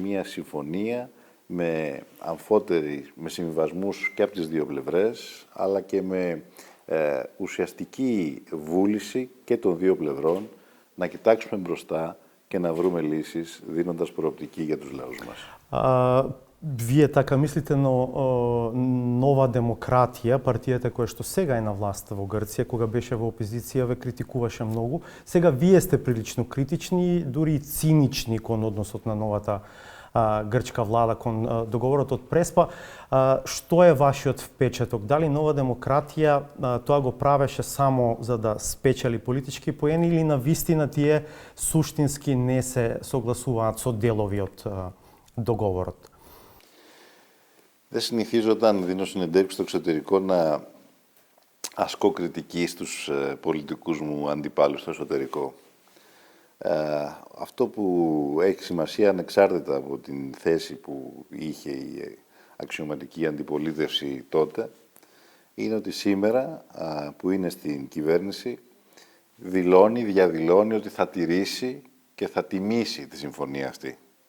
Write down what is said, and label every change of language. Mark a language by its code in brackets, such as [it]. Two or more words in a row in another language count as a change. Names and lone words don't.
[el] Είναι μια συμφωνία με με συμβιβασμούς και από τις δύο πλευρές, αλλά και με ουσιαστική βούληση και των δύο πλευρών να κοιτάξουμε μπροστά και να βρούμε λύσεις, δίνοντας προοπτική για τους λαούς μας. [mk] Вие така мислите, но Нова демократија, партијата која што сега е на власт во Грција, кога беше во опозиција, ве критикуваше многу. Сега вие сте прилично критични, дури и цинични кон односот на новата грчка влада, кон договорот од Преспа. Што е вашиот впечаток? Дали Нова демократија тоа го правеше само за да спечели политички поени или на вистина тие суштински не се согласуваат со делови од договорот? [el] Δεν συνηθίζω όταν δίνω συνεντεύξεις στο εξωτερικό να ασκώ κριτική στους πολιτικούς μου αντιπάλους στο εσωτερικό. Αυτό που έχει σημασία ανεξάρτητα από την θέση που είχε η αξιωματική αντιπολίτευση τότε είναι ότι σήμερα που είναι στην κυβέρνηση διαδηλώνει ότι θα τηρήσει και θα τιμήσει τη συμφωνία αυτή.